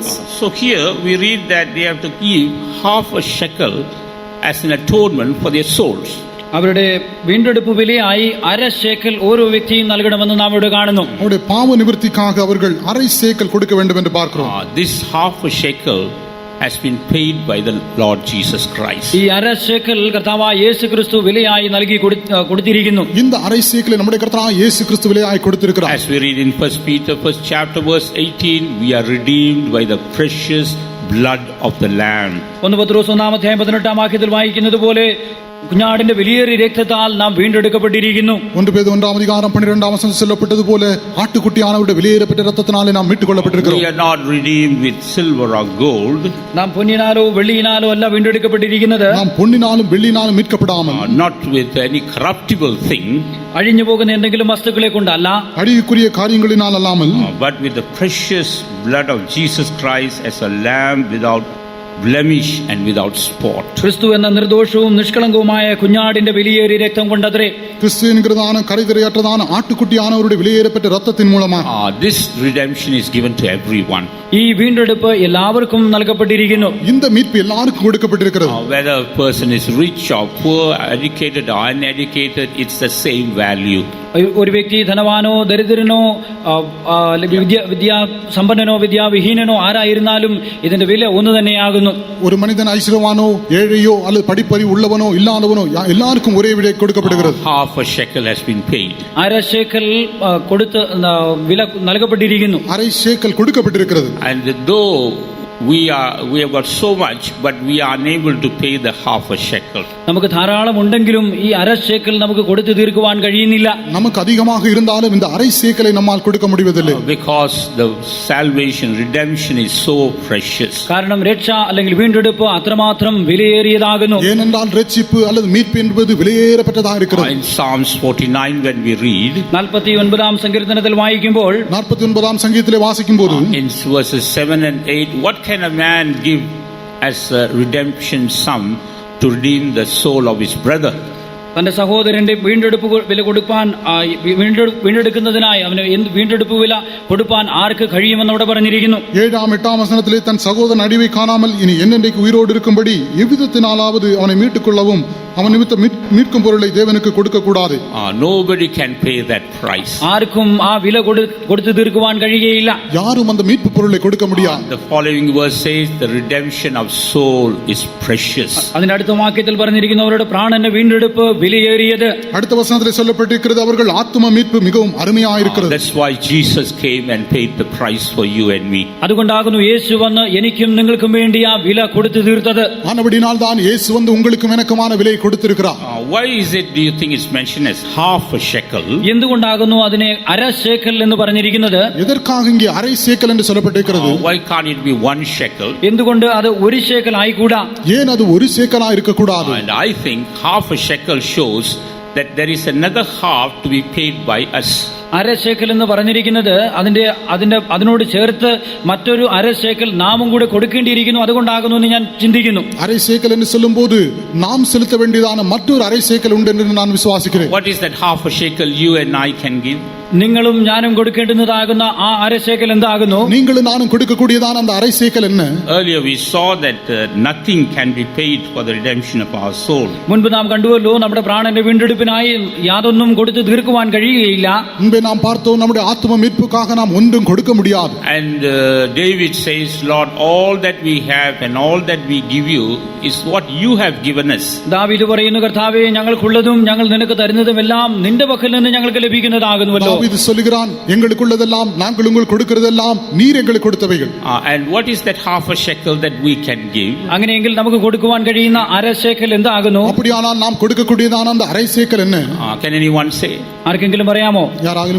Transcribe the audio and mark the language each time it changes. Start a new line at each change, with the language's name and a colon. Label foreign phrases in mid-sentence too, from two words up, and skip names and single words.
English: So here we read that they have to give half a shekel as an atonement for their souls.
Malayalam: അവരുടെ വീണ്ടെടുപ്പ് വിലയായി അരശേക്കൽ ഓരോ വ്യക്തിയും നൽകണമെന്ന് നാം ഇവിടെ കാണുന്നു.
Tamil: அவருடைய பாவ நிவர்த்திக்காக அவர்கள் அரை சேக்கல் கொடுக்க வேண்டும் என்று பார்க்கிறோம்.
English: This half a shekel has been paid by the Lord Jesus Christ.
Malayalam: ഈ അര ശേക്കൽ കർത്താവായ യേശു ക്രിസ്തു വിലയായി നൽകി കൊടുത്തിരിക്കുന്നു.
Tamil: இந்த அரை சேக்கலை நம்முடைய கர்த்தராகிய இயேசு கிறிஸ்து விலையாய் கொடுத்திருக்கிறார்.
English: As we read in 1 Peter 1st chapter verse 18, we are redeemed by the precious blood of the Lamb.
Malayalam: 1 പത്രോസ് 1-18 വാക്യത്തിൽ വായിക്കുന്നത് പോലെ കുഞ്ഞാടിന്റെ വിലയേറിയ രക്തത്താൽ നാം വീണ്ടെടുക്കപ്പെട്ടിരിക്കുന്നു.
Tamil: 1 பேதுரு 1:12 சொல்லப்பட்டதுപോലെ ஆட்டுக்குட்டியானவருடைய விலையேறப்பட்ட இரத்தத்தினாலே நாம் மீட்டுக்கொள்ளப்பட்டிருக்கிறோம்.
English: We are not redeemed with silver or gold.
Malayalam: നാം പൊന്നിനാലോ വെള്ളിയിനാലോ അല്ല വീണ്ടെടുക്കപ്പെട്ടിരിക്കുന്നത്.
Tamil: நாம் பொன்னினாலும் வெள்ளியினாலும் மீட்கப்படாமல்,
English: Not with any corruptible thing,
Malayalam: അഴിഞ്ഞു പോകുന്ന എന്തെങ്കിലും വസ്തുക്കളെ കൊണ്ടല്ല,
Tamil: அழிவுக்குரிய காரியங்களினால் அல்லாமல்,
English: but with the precious blood of Jesus Christ as a lamb without blemish and without spot.
Malayalam: ക്രിസ്തു എന്ന നിർദോഷവും നിഷ്കളങ്കവുമായ കുഞ്ഞാടിന്റെ വിലയേറിയ രക്തം കൊണ്ടത്രേ.
Tamil: கிறிஸ்து என்கிறதான கரைதிரையற்றதான ஆட்டுக்குட்டியானவருடைய விலையேறப்பட்ட இரத்தத்தின் மூலமாக
English: This redemption is given to everyone.
Malayalam: ഈ വീണ്ടെടുപ്പ് എല്ലാവർക്കും നൽകപ്പെട്ടിരിക്കുന്നു.
Tamil: இந்த மீட்பு எல்லாருக்கும் கொடுக்கப்பட்டிருக்கிறது.
English: Whether a person is rich or poor, educated or uneducated, it's the same value.
Malayalam: ഒരു വ്യക്തി ധനവാനോ ദരിദ്രനോ വിദ്യാസമ്പന്നനോ വിദ്യാവിഹീനനോ ആരായിരുന്നാലും ഇതിന്റെ വില ഒന്ന് തന്നെയാകുന്നു.
Tamil: ஒரு மனிதன் ஐஸ்வரவானோ ஏழையோ அல்லது படிப்பறிவு உள்ளவனோ இல்லாதவனோ எல்லாருக்கும் ஒரே விலை கொடுக்கப்படுகிறது.
English: Half a shekel has been paid.
Malayalam: അര ശേക്കൽ കൊടുത്ത് വില നൽകപ്പെട്ടിരിക്കുന്നു.
Tamil: அரை சேக்கல் கொடுக்கப்பட்டிருக்கிறது.
English: And though we have got so much, but we are unable to pay the half a shekel.
Malayalam: നമുക്ക് ധാരാളം ഉണ്ടെങ്കിലും ഈ അര ശേക്കൽ നമുക്ക് കൊടുത്തു തീർക്കുവാൻ കഴിയുന്നില്ല.
Tamil: நமக்கு அதிகமாக இருந்தாலும் இந்த அரை சேக்கலை நம்மால் கொடுக்க முடிவதில்லை.
English: Because the salvation, redemption is so precious.
Malayalam: കാരണം രക്ഷ അല്ലെങ്കിൽ വീണ്ടെടുപ്പ് അത്രമാത്രം വിലയേറിയതാകുന്നു.
Tamil: ஏனென்றால் ரட்சிப்பு அல்லது மீட்பு என்பது விலையேறப்பட்டதாக இருக்கிறது.
English: In Psalms 49 when we read,
Malayalam: 49 സങ്കീർത്തനത്തിൽ വായിക്കുമ്പോൾ
Tamil: 49 சங்கீதத்திலே வாசிக்கும்போது
English: in verses 7 and 8, what can a man give as a redemption sum to redeem the soul of his brother?
Malayalam: തന്റെ സഹോദരന്റെ വീണ്ടെടുപ്പ് വില കൊടുപ്പാൻ വീണ്ടെടുക്കുന്നതിനായി അവന് വീണ്ടെടുപ്പ് വില കൊടുപ്പാൻ ആർക്ക് കഴിയുമെന്ന് അവിടെ പറഞ്ഞിരിക്കുന്നു.
Tamil: 7-8 வசனத்திலே தன் சகோதரன் அடிவை காணாமல் இனி என்னென்றைக்கு உயிரோடு இருக்கும்படி எவ்விதத்தினாலாவது அவனை மீட்டுக் கொள்ளவும் அவன் நிமித்தம் மீட்கும் பொருளை தேவனுக்கு கொடுக்க கூடாது.
English: Nobody can pay that price.
Malayalam: ആർക്കും ആ വില കൊടുത്തു തീർക്കുവാൻ കഴിയുകയില്ല.
Tamil: யாரும் அந்த மீட்பு பொருளை கொடுக்க முடியாது.
English: The following verse says the redemption of soul is precious.
Malayalam: അതിന്റെ അടുത്ത വാക്യത്തിൽ പറഞ്ഞിരിക്കുന്നവരുടെ പ്രാണന്റെ വീണ്ടെടുപ്പ് വിലയേറിയത്.
Tamil: அடுத்த வசனத்திலே சொல்லப்பட்டிருக்கிறது அவர்கள் ஆத்தும மீட்பு மிகவும் அருமையாயிருக்கிறது.
English: That's why Jesus came and paid the price for you and me.
Malayalam: അതുകൊണ്ടാകുന്നു യേശു വന്ന് എനിക്കും നിങ്ങൾക്കും വേണ്ടി ആ വില കൊടുത്തു തീർത്തത്.
Tamil: ஆனபடியால் தான் இயேசு வந்து உங்களுக்கும் எனக்குமான விலை கொடுத்திருக்கிறார்.
English: Why is it, do you think it's mentioned as half a shekel?
Malayalam: എന്തുകൊണ്ടാകുന്നു അതിനെ അര ശേക്കൽ എന്ന് പറഞ്ഞിരിക്കുന്നത്?
Tamil: எதற்காக இங்கே அரை சேக்கல் என்று சொல்லப்பட்டிருக்கிறது?
English: Why can't it be 1 shekel?
Malayalam: എന്തുകൊണ്ട് അത് ഒരു ശേക്കൽ ആയിക്കൂടാ?
Tamil: ஏன் அது ஒரு சேக்கலா இருக்க கூடாது?
English: And I think half a shekel shows that there is another half to be paid by us.
Malayalam: അര ശേക്കൽ എന്ന് പറഞ്ഞിരിക്കുന്നത് അതിനോട് ചേർത്ത് മറ്റൊരു അര ശേക്കൽ നാമും കൂടെ കൊടുക്കേണ്ടിയിരിക്കുന്നു. അതുകൊണ്ടാകുന്നു എന്ന് ഞാൻ ചിന്തിക്കുന്നു.
Tamil: அரை சேக்கல் என்று சொல்லும்போது நாம் செலுத்த வேண்டியதான மற்றொரு அரை சேக்கல் உண்டு என்று நான் விசுவாசிக்கிறேன்.
English: What is that half a shekel you and I can give?
Malayalam: നിങ്ങളും ഞാനും കൊടുക്കേണ്ടുന്നതാകുന്ന ആ അര ശേക്കൽ എന്താകുന്നു?
Tamil: நீங்களும் நானும் கொடுக்கக்கூடியதான அந்த அரை சேக்கல் என்ன?
English: Earlier we saw that nothing can be paid for the redemption of our soul.
Malayalam: മുൻപ് നാം കണ്ടുവല്ലോ നമ്മുടെ പ്രാണന്റെ വീണ്ടെടുപ്പിനായി യാതൊന്നും കൊടുത്തു തീർക്കുവാൻ കഴിയുകയില്ല.
Tamil: முன்பே நாம் பார்த்தோம் நம்முடைய ஆத்தும மீட்புக்காக நாம் ஒன்றும் கொடுக்க முடியாது.
English: And David says, Lord, all that we have and all that we give you is what you have given us.
Malayalam: ദാവീദ് പറയുന്നു, കർത്താവേ, ഞങ്ങൾക്കുള്ളതും ഞങ്ങൾ നിനക്ക് തരുന്നതും എല്ലാം നിന്റെ പക്കൽ നിന്ന് ഞങ്ങൾക്ക് ലഭിക്കുന്നതാകുന്നുവല്ലോ.
Tamil: தாவீது சொல்கிறான், எங்களுக்குள்ளதெல்லாம் நாங்கள் உங்களுக்கு கொடுக்கிறதெல்லாம் நீர் எங்களுக்கு கொடுத்தவைகள்.
English: And what is that half a shekel that we can give?
Malayalam: അങ്ങനെയെങ്കിൽ നമുക്ക് കൊടുക്കുവാൻ കഴിയുന്ന അര ശേക്കൽ എന്താകുന്നു?
Tamil: அப்படியானால் நாம் கொடுக்கக்கூடியதான அந்த அரை சேக்கல் என்ன?
English: Can anyone say?
Malayalam: ആർക്കെങ്കിലും പറയാമോ?
Tamil: யாராகிலும்